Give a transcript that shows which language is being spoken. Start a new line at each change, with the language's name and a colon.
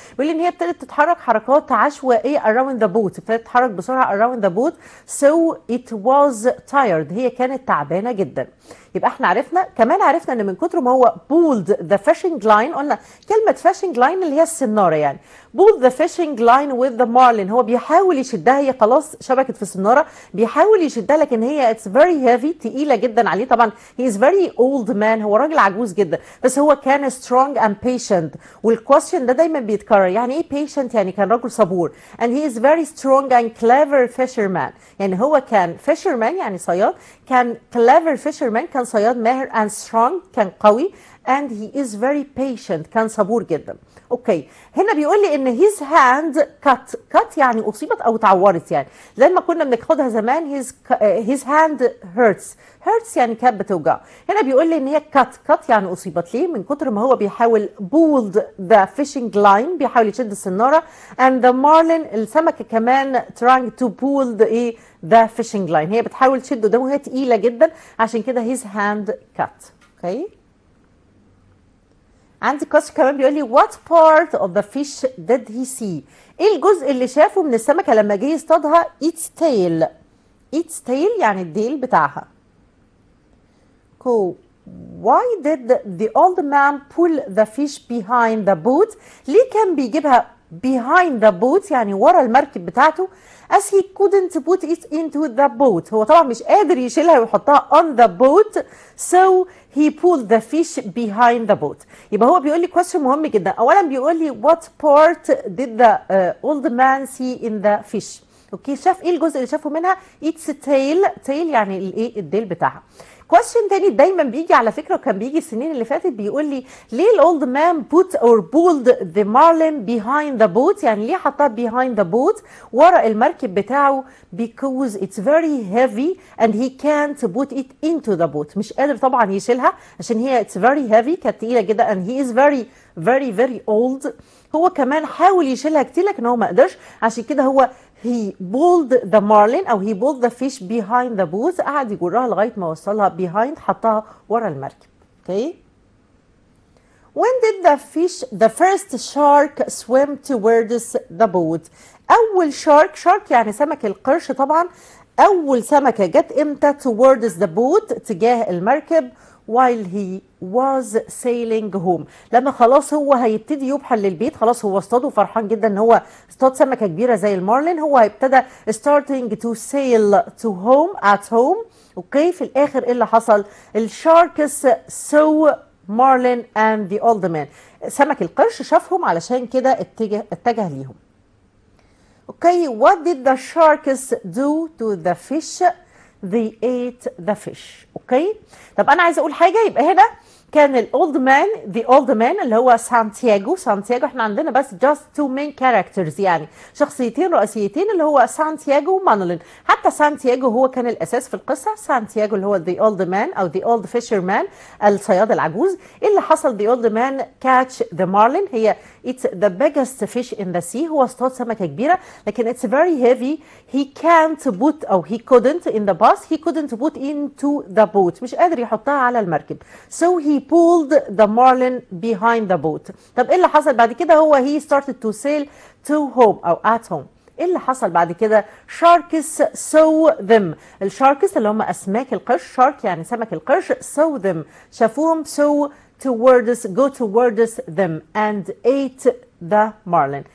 Arabic: بيقول لي ان هي ابتدت تتحرك حركات عشوائيه
English: around the boat،
Arabic: ابتدت تتحرك بسرعه around the boat
English: so it was tired،
Arabic: هي كانت تعبانه جدا. يبقى احنا عرفنا ان من كتر ما هو
English: pulled the fishing line،
Arabic: قلنا كلمه fishing line اللي هي السناره يعني pulled the fishing line
English: with the marlin.
Arabic: هو بيحاول يشدها، هي خلاص شبكت في السنارة، بيحاول يشدها لكن هي
English: it's very heavy،
Arabic: تقيلة جدا عليه. طبعا
English: he is very old man،
Arabic: هو راجل عجوز جدا، بس هو كان
English: strong and patient.
Arabic: والكويستشن ده دايما بيتكرر. يعني ايه patient؟ يعني كان رجل صبور.
English: and he is very strong and clever fisherman.
Arabic: يعني هو كان fisherman يعني صياد، كان clever fisherman كان صياد ماهر، and strong كان قوي،
English: and he is very patient
Arabic: كان صبور جدا. اوكي، هنا بيقول لي ان his hand cut يعني اصيبت او اتعورت. يعني لما كنا بناخدها زمان his hand hurts يعني كانت بتوجع. هنا بيقول لي ان هي cut يعني اصيبت. ليه؟ من كتر ما هو بيحاول pulled the fishing line، بيحاول يشد السناره، and the marlin السمكه كمان
English: trying to pull the fishing line،
Arabic: هي بتحاول تشد قدامه وهي تقيله جدا، عشان كده his hand cut. اوكي، عندي كويستشن كمان بيقول لي
English: what part of the fish did he see؟
Arabic: ايه الجزء اللي شافه من السمكه لما جه يصطادها؟ its tail يعني الديل بتاعها.
English: cool. why did the old man pull the fish behind the boat؟
Arabic: ليه كان بيجيبها behind the boat يعني ورا المركب بتاعته؟
English: as he couldn't put it into the boat،
Arabic: هو طبعا مش قادر يشيلها ويحطها
English: on the boat، so he pulled the fish behind the boat.
Arabic: يبقى هو بيقول لي question مهم جدا. اولا بيقول لي what part did the old man see in the fish؟ اوكي، شاف ايه الجزء اللي شافه منها؟ its tail يعني الايه الديل بتاعها. question تاني دايما بيجي على فكره، وكان بيجي السنين اللي فاتت، بيقول لي ليه الاولد مان put or pulled the marlin behind the boat؟ يعني ليه حطها behind the boat ورا المركب بتاعه؟
English: because it's very heavy and he can't put it into the boat،
Arabic: مش قادر طبعا يشيلها عشان هي it's very heavy كانت تقيله جدا، and he is very old. هو كمان حاول يشيلها كتير لكن هو ما قدرش، عشان كده هو
English: he pulled the marlin او he pulled the fish behind the boat،
Arabic: قعد يجرها لغايه ما وصلها behind، حطها ورا المركب. اوكي، when did the first shark swim towards the boat؟ اول shark يعني سمك القرش طبعا، اول سمكه جت امتى؟ towards the boat تجاه المركب،
English: while he was sailing home،
Arabic: لما خلاص هو هيبتدي يبحر للبيت، خلاص هو اصطاده فرحان جدا ان هو اصطاد سمكه كبيره زي المارلين، هو هيبتدى starting to sail to home at home. اوكي، في الاخر ايه اللي حصل؟ الشاركس
English: saw marlin and the old man،
Arabic: سمك القرش شافهم علشان كده اتجه ليهم.
English: Okay, what did the sharks do to the fish؟ they ate the fish.
Arabic: اوكي، طب انا عايزه اقول حاجه. يبقى هنا كان الاولد مان اللي هو سانتياغو احنا عندنا بس
English: just two main characters
Arabic: يعني شخصيتين رئيسيتين اللي هو سانتياغو ومانولين. حتى سانتياغو هو كان الاساس في القصه، سانتياغو اللي هو the old man او the old fisherman الصياد العجوز.
English: ايه اللي حصل؟ the old man catch the marlin، هي it's the biggest fish in the sea، هو اصطاد سمكه كبيره لكن it's very heavy، he can't put او he couldn't in the past he couldn't put into the boat،
Arabic: مش قادر يحطها على المركب،
English: so he pulled the marlin behind the boat.
Arabic: طب ايه اللي حصل بعد كده؟
English: هو he started to sail to home او at home.
Arabic: ايه اللي حصل بعد كده؟ sharks saw them، الشاركس اللي هم اسماك القرش، شارك يعني سمك القرش، saw them شافوهم،
English: so go towards them and ate the marlin.